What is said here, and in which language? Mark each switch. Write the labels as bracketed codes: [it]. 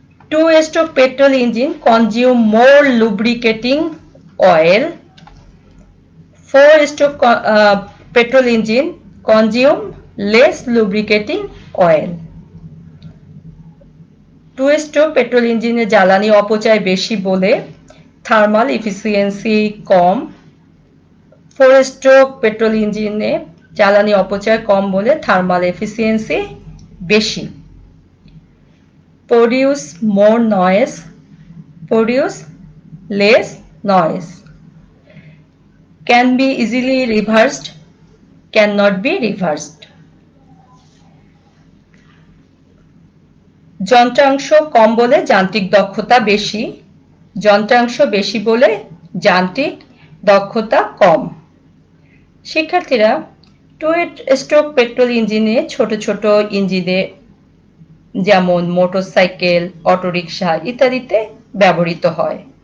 [en] 2-stroke petrol engine consume more lubricating oil. 4-stroke petrol engine consume less lubricating oil. 2-stroke petrol engine [bn] জ্বালানি অপচয় বেশি বলে thermal efficiency কম। [en] 4-stroke petrol engine [bn] জ্বালানি অপচয় কম বলে thermal efficiency বেশি। [en] Produce more noise, produce less noise. Can be easily reversed, cannot be reversed. [bn] যন্ত্রাংশ কম বলে যান্ত্রিক দক্ষতা বেশি, যন্ত্রাংশ বেশি বলে যান্ত্রিক দক্ষতা কম। শিক্ষার্থীরা, 2-stroke পেট্রোল ইঞ্জিনে ছোট ছোট ইঞ্জিনে যেমন মোটরসাইকেল, অটোরিকশা ইত্যাদিতে ব্যবহৃত হয়।